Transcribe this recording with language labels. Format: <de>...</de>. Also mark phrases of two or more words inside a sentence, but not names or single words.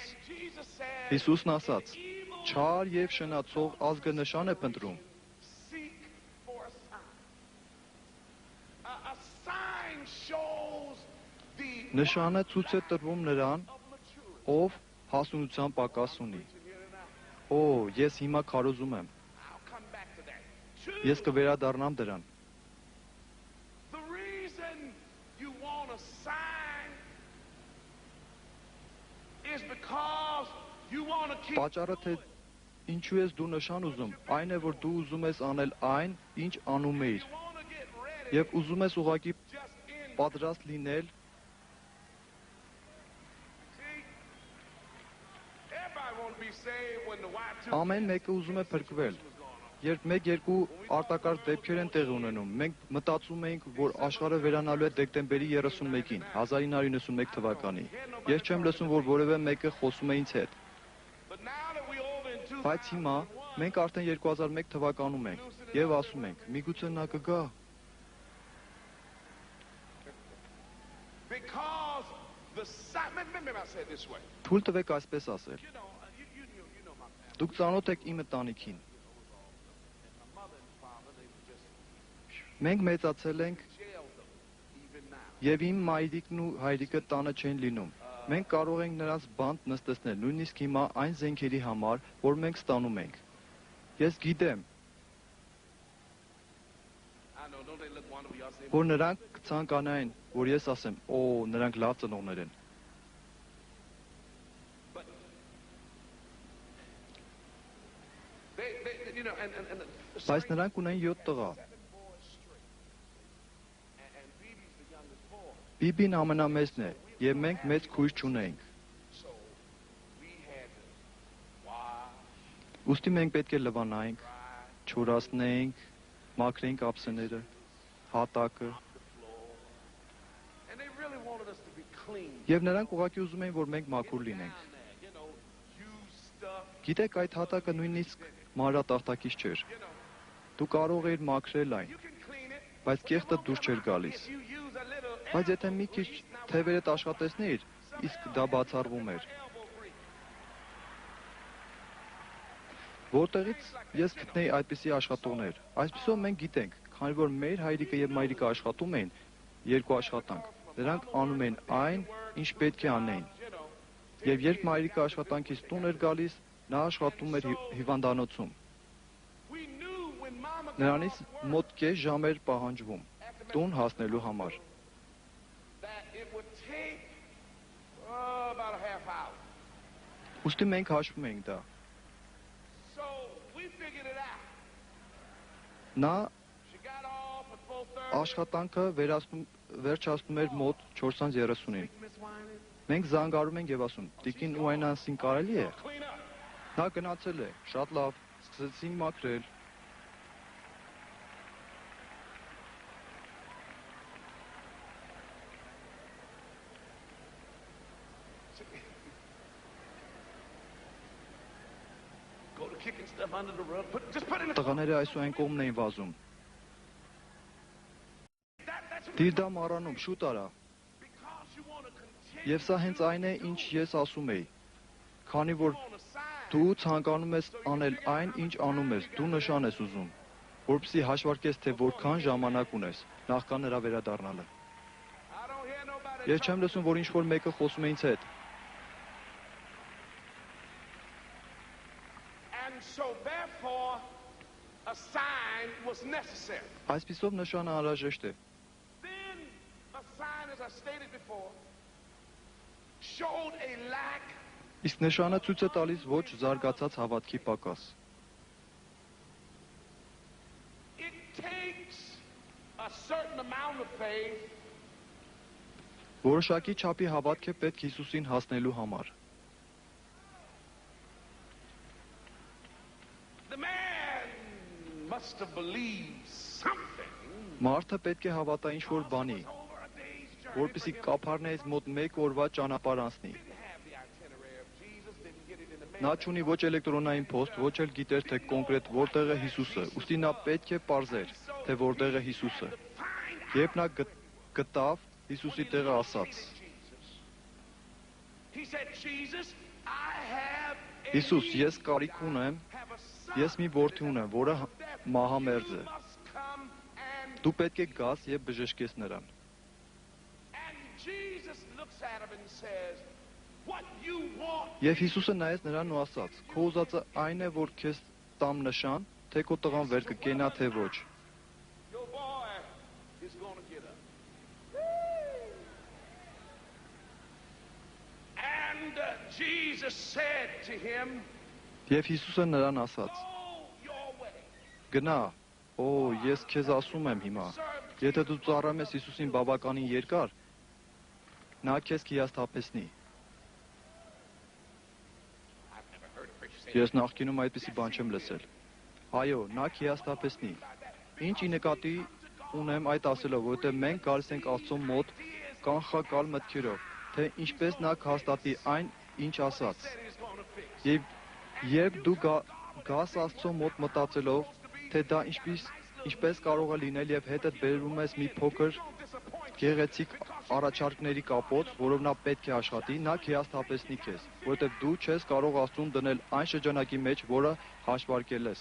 <en>Jesus said,</en> <hy>Հիսուսն ասաց.</hy> <en>evil</en> <hy>Չար եւ շնացող ազգը նշան է փնտրում։</hy> <en>seek for a sign. A sign shows the</en> <hy>Նշանը ցույց է տրվում նրան,</hy> <en>of maturity.</en> <hy>ով հասունության պակաս ունի։ Օ, ես հիմա քարոզում եմ։</hy> <en>I'll come back to that. Two,</en> <hy>Ես կվերադառնամ դրան։</hy> <en>the reason you want a sign is because you want to keep</en> <hy>Պատճառը թե ինչու ես դու նշան ուզում, այն է, որ դու ուզում ես անել այն, ինչ անում ես,</hy> <en>you want to get ready</en> <hy>եւ ուզում ես ուղղակի</hy> <en>just in.</en> <hy>պատրաստ լինել,</hy> <en>See, everybody want to be saved when the Y2</en> <hy>ամեն մեկը ուզում է փրկվել։ Երբ 1-2 արտակարգ դեպքեր են տեղի ունենում, մենք մտածում էինք, որ աշխարհը վերանալու է դեկտեմբերի 31-ին, 1991 թվականի։ Ես չեմ լսում, որ որևէ մեկը խոսում է ինձ հետ։</hy> <en>But now that we over in 2001,</en> <hy>Բայց հիմա մենք արդեն 2001 թվականում ենք եւ ասում ենք. միգուցե նա կգա։</hy> <en>because the sign, maybe I said it this way.</en> <hy>Թույլ տվեք այսպես ասել։</hy> <en>You know, you know my family.</en> <hy>Դուք ծանոթ եք իմ ընտանիքին։</hy> <en>My mother and father, they were just</en> <hy>Մենք մեծացել ենք</hy> <en>jailed them even now.</en> <hy>եւ իմ մայրիկն ու հայրիկը տանը չեն լինում։ Մենք կարող ենք նրանց բանտ նստեցնել, նույնիսկ հիմա այն զենքերի համար, որ մենք ստանում ենք։ Ես գիտեմ,</hy> <en>I know, don't they look wonderful? Y'all say,</en> <hy>որ նրանք կցանկանային, որ ես ասեմ, օ, նրանք լավ ծնողներ են։</hy> <en>but they you know, and</en> <hy>Բայց նրանք ունեն 7 տղա։</hy> <en>seven boys straight. And Phoebe's the youngest boy.</en> <hy>Բիբին ամենամեծն է, եւ մենք մեծ քույր չունենք։</hy> <en>So we had to wash,</en> <hy>Ուստի մենք պետք է լվանայինք,</hy> <en>dry,</en> <hy>չորացնեինք, մաքրեինք ափսեները, հատակը,</hy> <en>the floor. And they really wanted us to be clean.</en> <hy>եւ նրանք ուղղակի ուզում էին, որ մենք մաքուր լինենք։</hy> <en>Down there, you know, used stuff,</en> <hy>Գիտեք, այդ հատակը նույնիսկ մանրատախտակից չէր։</hy> <en>you know.</en> <hy>Դու կարող էիր մաքրել այն,</hy> <en>You can clean it.</en> <hy>բայց կեղտը դուրս չէր գալիս։</hy> <en>If you use a little</en> <hy>Բայց եթե մի քիչ</hy> <en>elbow grease, now</en> <hy>թևերդ աշխատեցնեիր, իսկ դա բացառվում էր։</hy> <en>elbow grease.</en> <hy>Որտեղից ես գտնեի այդպիսի աշխատողներ։ Այսպիսով մենք գիտենք, քանի որ մեր հայրիկը եւ մայրիկը աշխատում էին երկու աշխատանք, նրանք անում են այն, ինչ պետք է անեին։</hy> <en>You know,</en> <hy>Եվ երբ մայրիկը աշխատանքից տուն էր գալիս, նա աշխատում էր հիվանդանոցում։</hy> <en>we knew when mama got</en> <hy>Նրանից</hy> <en>off work</en> <hy>մոտ կես ժամ էր պահանջվում տուն հասնելու համար։</hy> <en>that it would take about a half hour.</en> <hy>Ուստի մենք հաշվում էինք դա։</hy> <en>So we figured it out.</en> <hy>Նա</hy> <en>She got off at 4:30.</en> <hy>աշխատանքը վերջացնում էր մոտ 4:30-ին։</hy> <en>Miss Winans,</en> <hy>Մենք զանգարում ենք եւ ասում. «Տիկին Ուայնանսին կարելի է»։</hy> <en>clean up.</en> <hy>Նա գնացել է, շատ լավ, սկսեցինք մաքրել։</hy> <en>Go to kicking stuff under the rug. Just put it in the</en> <hy>Տղաները այսու այն կողմն էին վազում։</hy> <en>that's</en> <hy>Դիր դա մառանում, շուտ արա։</hy> <en>because you want to continue</en> <hy>Եվ սա հենց այն է, ինչ ես ասում էի։ Քանի որ</hy> <en>on the side.</en> <hy>դու ցանկանում ես անել այն, ինչ անում ես, դու նշան ես ուզում, որպեսզի հաշվարկես, թե որքան ժամանակ ունես նախքան նրա վերադառնալը։</hy> <en>I don't hear nobody.</en> <hy>Ես չեմ լսում, որ ինչ-որ մեկը խոսում է ինձ հետ։</hy> <en>And so therefore a sign was necessary.</en> <hy>Այսպիսով նշանը անհրաժեշտ է։</hy> <en>Then a sign, as I stated before, showed a lack.</en> <hy>Իսկ նշանը ցույց է տալիս ոչ զարգացած հավատքի պակաս։</hy> <en>It takes a certain amount of faith</en> <hy>Որոշակի չափի հավատք է պետք Հիսուսին հասնելու համար։</hy> <en>The man must have believed something.</en> <hy>Մարդը պետք է հավատա ինչ-որ բանի,</hy> <en>Over a day's journey</en> <hy>որպեսզի</hy> <en>for him.</en> <hy>կափարներից մոտ 1 օրվա ճանապարհ անցնի։</hy> <en>Didn't have the itinerary of Jesus, didn't get it in the</en> <hy>Նա</hy> <en>mail.</en> <hy>չունի ոչ էլեկտրոնային փոստ, ոչ էլ գիտեր թե կոնկրետ որտեղ է Հիսուսը։ Ուստի նա պետք է ողջեր, թե որտեղ է Հիսուսը։</hy> <en>Find out</en> <hy>Երբ նա գտավ Հիսուսի տեղը ասաց.</hy> <en>Jesus. He said, Jesus, I have a</en> <hy>Հիսուս,</hy> <en>need.</en> <hy>ես կարիք ունեմ,</hy> <en>Have a son.</en> <hy>ես մի որդի ունեմ, որը մահամերձ է։</hy> <en>You must come and</en> <hy>Դու պետք է գաս եւ բժշկես նրան։</hy> <en>Jesus looks at him and says, what you want.</en> <hy>Եվ Հիսուսը նայեց նրան ու ասաց. Քո ուզածը այն է, որ քեզ տամ նշան, թե քո տղան վեր կկենա, թե ոչ։</hy> <en>Your boy is going to get up. And Jesus said to him,</en> <hy>Եվ Հիսուսը նրան ասաց.</hy> <en>go your way.</en> <hy>Գնա, օ, ես քեզ ասում եմ հիմա, եթե դու ծառայում ես Հիսուսին բավականին երկար, նա քեզ կհիասթափեցնի։</hy> <en>I've never heard a preacher say</en> <hy>Ես նախկինում այդպիսի բան չեմ լսել։ Այո, նա կհիասթափեցնի։ Ինչ ի նկատի ունեմ այդ ասելով, որովհետև մենք գալիս ենք Աստծո մոտ կանխակալ մտքերով, թե ինչպես նա կհաստատի այն, ինչ ասաց։</hy> <en>that he's going to fix.</en> <hy>Եվ երբ դու գաս Աստծո մոտ մտածելով, թե դա ինչպես կարող է լինել եւ հետդ բերում ես մի փոքր գեղեցիկ առաջարկների կապոց, որով նա պետք է աշխատի, նա կհիասթափեցնի քեզ, որովհետեւ դու չես կարող Աստծուն դնել այն շրջանակի մեջ, որը հաշվարկել ես։</hy>